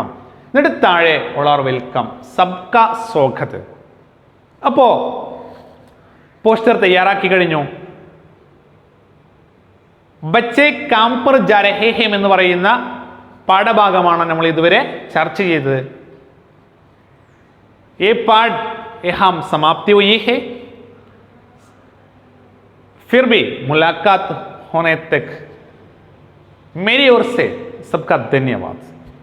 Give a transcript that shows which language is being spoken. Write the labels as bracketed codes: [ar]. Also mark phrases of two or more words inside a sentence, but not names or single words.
[ml] എന്നിട്ട് താഴെ [en] all welcome, [hi] सबका स्वागत. [ml] അപ്പോൾ പോസ്റ്റർ തയ്യാറാക്കി കഴിഞ്ഞു. [hi] बच्चे काम पर जा रहे हैं [ml] എന്ന് പറയുന്ന പാഠഭാഗമാണ് നമ്മൾ ഇതുവരെ ചർച്ച ചെയ്തത്. [hi] ये पाठ यहाँ समाप्ति हुई है. फिर भी मुलाकात होने तक मेरी ओर से सबका धन्यवाद.